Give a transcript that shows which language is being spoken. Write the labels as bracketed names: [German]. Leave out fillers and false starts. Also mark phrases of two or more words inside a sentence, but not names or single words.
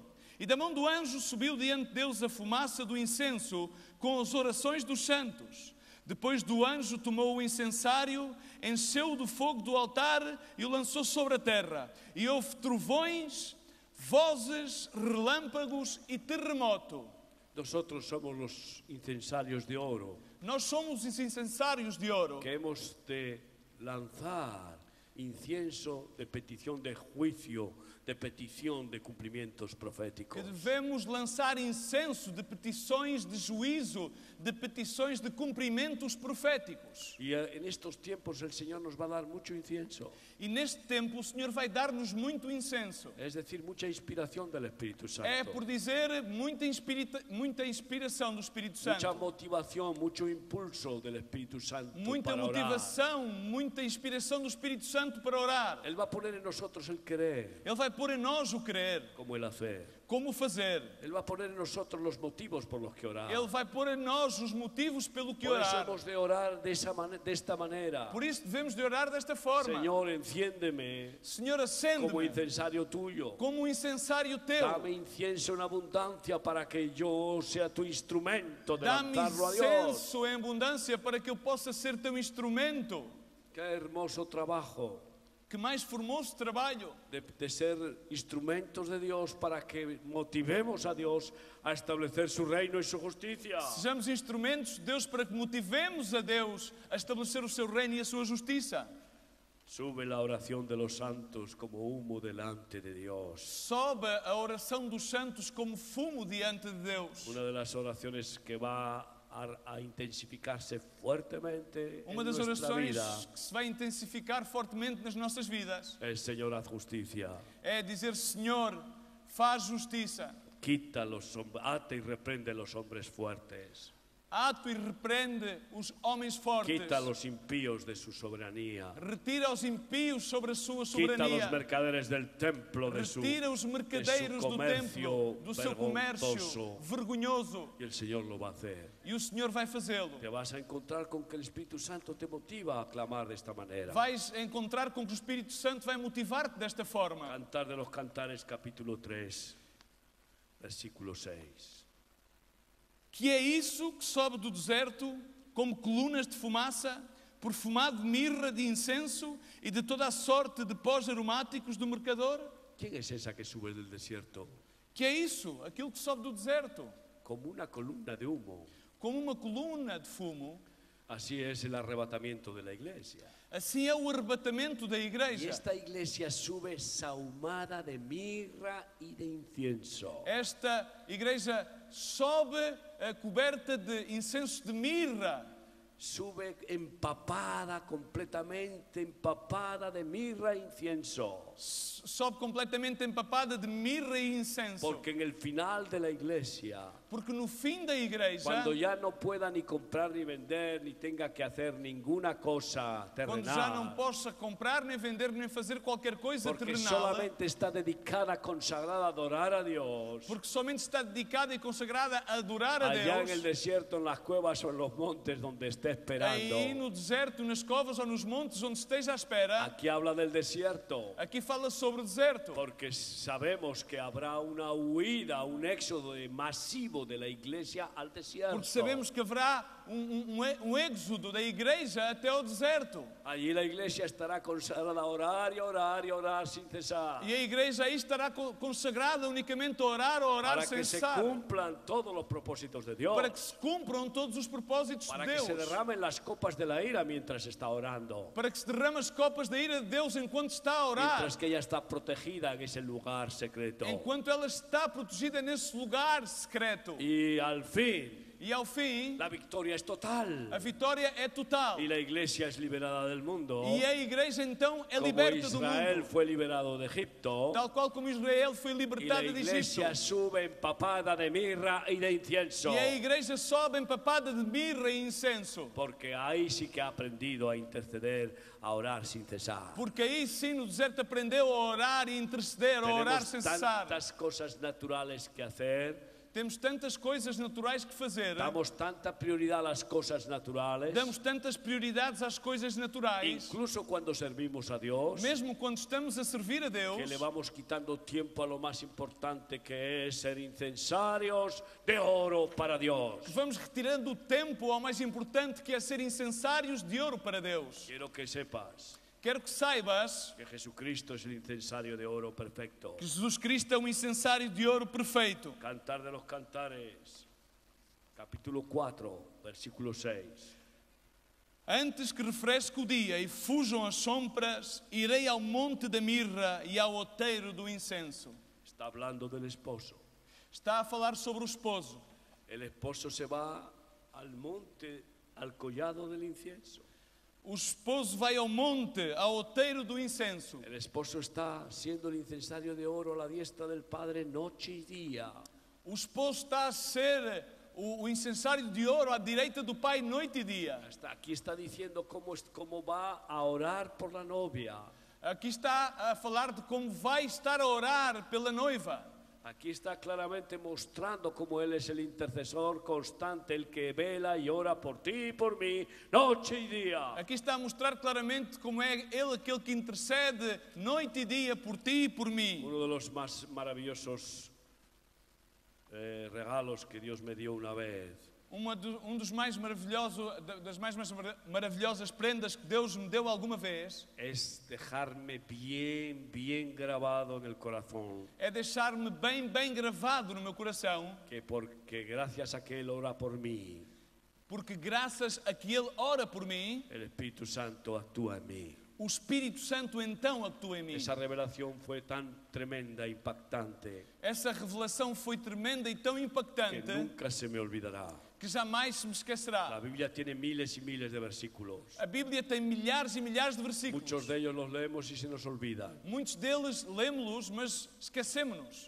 [Portuguese] E da mão do anjo subiu diante de Deus a fumaça do incenso com as orações dos santos. Depois do anjo tomou o incensário, encheu-o do fogo do altar e o lançou sobre a terra. E houve trovões, vozes, relâmpagos e terremoto. [Spanish] Nosotros somos los incensarios de oro [Portuguese] Nós somos os incensários de ouro [Spanish] que hemos de lanzar incienso de petición de juicio, de petición de cumplimientos que proféticos. [Portuguese] devemos lançar incenso de petições de juízo, de petições de cumprimentos proféticos. [Spanish] Y en estos tiempos el Señor nos va a dar mucho incienso, [Portuguese] E neste tempo o Senhor vai dar-nos muito incenso. [Spanish] es decir, mucha inspiración del Espíritu Santo. [Portuguese] É por dizer muita inspiração do Espírito [Spanish] Mucha [Portuguese] Santo. [Spanish] motivación, mucho impulso del Espíritu Santo [Portuguese] Muita [Spanish] para orar. [Portuguese] motivação, muita inspiração do Espírito Santo para orar. [Spanish] Él va a poner en nosotros el querer, [Portuguese] Ele vai pôr em nós o querer, [Spanish] como el hacer. [Portuguese] como o fazer. [Spanish] Él va a poner en nosotros los motivos por los que orar. [Portuguese] Ele vai pôr em nós os motivos pelo que [Spanish] Por eso [Portuguese] orar. [Spanish] hemos de orar de esta manera. [Portuguese] Por isso devemos de orar desta forma. [Spanish] Señor, enciéndeme [Portuguese] Senhor, [Spanish] como [Portuguese] acende-me [Spanish] incensario tuyo. [Portuguese] como um incensário teu. [Spanish] Dame incienso en abundancia para que yo sea tu instrumento de [Portuguese] Dá-me [Spanish] lanzarlo a Dios. [Portuguese] incenso em abundância para que eu possa ser teu instrumento. [Spanish] Qué hermoso trabajo [Portuguese] Que mais formoso trabalho [Spanish] de ser instrumentos de Dios para que motivemos a Dios a establecer su reino y su justicia. [Portuguese] Sejamos instrumentos de Deus para que motivemos a Deus a estabelecer o seu reino e a sua justiça. [Spanish] Sube la oración de los santos como humo delante de Dios. [Portuguese] Sobe a oração dos santos como fumo diante de Deus. [Spanish] Una de las oraciones que va a intensificarse fuertemente [Portuguese] Uma [Spanish] en [Portuguese] das [Spanish] nuestra [Portuguese] orações [Spanish] vida [Portuguese] que se vai intensificar fortemente nas nossas vidas [Spanish] es: Señor, haz justicia. [Portuguese] é dizer: Senhor, faz justiça. [Spanish] Quita ata y reprende los hombres fuertes. [Portuguese] Ato e repreende os homens fortes. [Spanish] Quita a los impíos de su soberanía. [Portuguese] Retira os impíos sobre a sua [Spanish] Quita a [Portuguese] soberania. [Spanish] los mercaderes del templo de su [Portuguese] Retira os mercadeiros do [Spanish] comercio [Portuguese] templo, do seu comércio [Spanish] vergonzoso. [Portuguese] vergonhoso. [Spanish] Y el Señor lo va a hacer. [Portuguese] E o Senhor vai fazê-lo. [Spanish] Te vas a encontrar con que el Espíritu Santo te motiva a clamar de esta manera. [Portuguese] Vais encontrar com que o Espírito Santo vai motivar-te desta forma. [Spanish] Cantar de los Cantares, capítulo 3, versículo 6. [Portuguese] Que é isso que sobe do deserto como colunas de fumaça, perfumado de mirra, de incenso e de toda a sorte de pós aromáticos do mercador? [Spanish] ¿Quién es esa que sube del desierto? [Portuguese] Que é isso? Aquilo que sobe do deserto, [Spanish] Como una columna de humo. [Portuguese] como uma coluna de fumo. [Spanish] Así es el arrebatamiento de la iglesia. [Portuguese] Assim é o arrebatamento da [Spanish] Y [Portuguese] igreja. [Spanish] esta iglesia sube sahumada de mirra y de incienso. [Portuguese] Esta igreja sobe coberta de incenso de mirra. [Spanish] Sube empapada, completamente empapada de mirra e incienso. [Portuguese] Sobe completamente empapada de mirra e incenso. [Spanish] Porque en el final de la iglesia, [Portuguese] Porque no fim da igreja, [Spanish] cuando ya no pueda ni comprar ni vender, ni tenga que hacer ninguna cosa [Portuguese] quando já não [Spanish] terrenal, [Portuguese] possa comprar, nem vender, nem fazer qualquer coisa [Spanish] porque [Portuguese] terrenal, [Spanish] solamente está dedicada, consagrada a adorar a Dios, [Portuguese] porque somente está dedicada e consagrada a adorar a [Spanish] allá en [Portuguese] Deus, [Spanish] el desierto, en las cuevas o en los montes donde esté esperando. [Portuguese] aí no deserto, nas covas ou nos montes onde esteja à espera. [Spanish] Aquí habla del desierto. [Portuguese] Aqui fala sobre o deserto, [Spanish] Porque sabemos que habrá una huida, un éxodo masivo de la iglesia al desierto. [Portuguese] porque sabemos que haverá êxodo da igreja até o deserto. [Spanish] Allí la iglesia estará consagrada a orar y a orar y a orar sin cesar. [Portuguese] E a igreja aí estará consagrada unicamente a orar [Spanish] Para [Portuguese] sem [Spanish] que se [Portuguese] cessar. [Spanish] cumplan todos los propósitos de Dios. [Portuguese] Para que se cumpram todos os propósitos [Spanish] Para [Portuguese] de [Spanish] que se [Portuguese] Deus. [Spanish] derramen las copas de la ira mientras está orando. [Portuguese] Para que se derrame as copas da ira de Deus enquanto está a orar. [Spanish] Mientras que ella está protegida en ese lugar secreto. [Portuguese] Enquanto ela está protegida nesse lugar secreto. [Spanish] Y al fin, [Portuguese] E ao fim, [Spanish] la victoria es total. [Portuguese] a vitória é total. [Spanish] Y la iglesia es liberada del mundo. [Portuguese] E a igreja então é [Spanish] Como [Portuguese] liberta do [Spanish] Israel [Portuguese] mundo. [Spanish] fue liberado de Egipto. [Portuguese] Tal qual como Israel foi [Spanish] Y la [Portuguese] libertada de Egito. [Spanish] iglesia sube empapada de mirra y de incienso. [Portuguese] E a igreja sobe empapada de mirra e incenso. [Spanish] Porque ahí sí que ha aprendido a interceder, a orar sin cesar. [Portuguese] Porque aí sim no deserto aprendeu a orar e interceder, a orar [Spanish] Tenemos [Portuguese] sem cessar. [Spanish] tantas cosas naturales que hacer. [Portuguese] Temos tantas coisas naturais que fazer. [Spanish] Damos tanta prioridad a las cosas naturales. [Portuguese] Damos tantas prioridades às coisas naturais. [Spanish] Incluso cuando servimos a Dios. [Portuguese] Mesmo quando estamos a servir a Deus. [Spanish] Que le vamos quitando tiempo a lo más importante, que es ser incensarios de oro para Dios. [Portuguese] Que vamos retirando o tempo ao mais importante, que é ser incensários de ouro para Deus. [Spanish] Quiero que sepas [Portuguese] Quero que saibas [Spanish] que Jesucristo es el incensario de oro perfecto. [Portuguese] que Jesus Cristo é um incensário de ouro perfeito. [Spanish] Cantar de los Cantares, capítulo 4, versículo 6. [Portuguese] Antes que refresque o dia e fujam as sombras, irei ao monte da mirra e ao outeiro do incenso. [Spanish] Está hablando del esposo. [Portuguese] Está a falar sobre o esposo. [Spanish] El esposo se va al monte, al collado del incienso. [Portuguese] O esposo vai ao monte, ao outeiro do incenso. [Spanish] El esposo está siendo el incensario de oro a la diestra del Padre noche y día. [Portuguese] O esposo está a ser o incensário de ouro à direita do Pai noite e dia. [Spanish] Aquí está diciendo cómo va a orar por la novia. [Portuguese] Aqui está a falar de como vai estar a orar pela noiva. [Spanish] Aquí está claramente mostrando cómo Él es el intercesor constante, el que vela y ora por ti y por mí, noche y día. [Portuguese] Aqui está a mostrar claramente como é Ele aquele que intercede noite e dia por ti e por mim. [Spanish] Uno de los más maravillosos regalos que Dios me dio una vez [Portuguese] dos mais maravilhosos, das mais maravilhosas prendas que Deus me deu alguma vez [Spanish] es dejarme bien grabado en el corazón. [Portuguese] é deixar-me bem gravado no meu coração, [Spanish] Porque gracias a que Él ora por mí, [Portuguese] porque graças a que Ele ora por mim, [Spanish] el Espíritu Santo actúa en mí. [Portuguese] o Espírito Santo então atua em mim. [Spanish] Esa revelación fue tan tremenda, impactante, [Portuguese] Essa revelação foi tremenda e tão [Spanish] que [Portuguese] impactante [Spanish] nunca se me olvidará. [Portuguese] que jamais se me esquecerá. [Spanish] La Biblia tiene miles y miles de versículos. [Portuguese] A Bíblia tem milhares e milhares de versículos. [Spanish] Muchos de ellos los leemos y se nos olvidan. [Portuguese] Muitos deles lemos-los, mas esquecemos-nos.